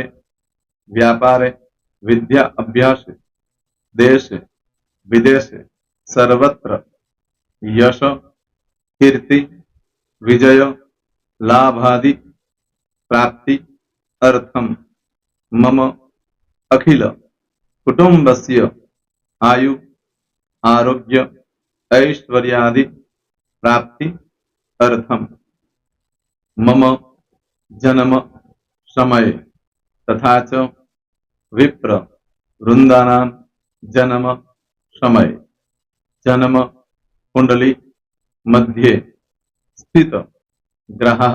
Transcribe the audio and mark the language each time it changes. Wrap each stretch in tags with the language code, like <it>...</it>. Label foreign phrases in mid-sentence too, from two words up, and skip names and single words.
<sa>વ્યાપારે, વિદ્યા અભ્યાસે, દેશે વિદેશે, સર્વત્ર, યશ, કીર્તિ, વિજય, લાભાદि, પ્રાપ્તિ, અર્થમ, મમ, અખિલ કુટુંબસ્ય, આયુ, આરોગ્ય, ऐश्वर्यादि, प्राप्ति, अर्थम, मम, जन्म, समय, तथा च विप्र, वृंदानां, जन्म, समय, जन्म, कुंडली, मध्ये, स्थित, ग्रहः,</sa>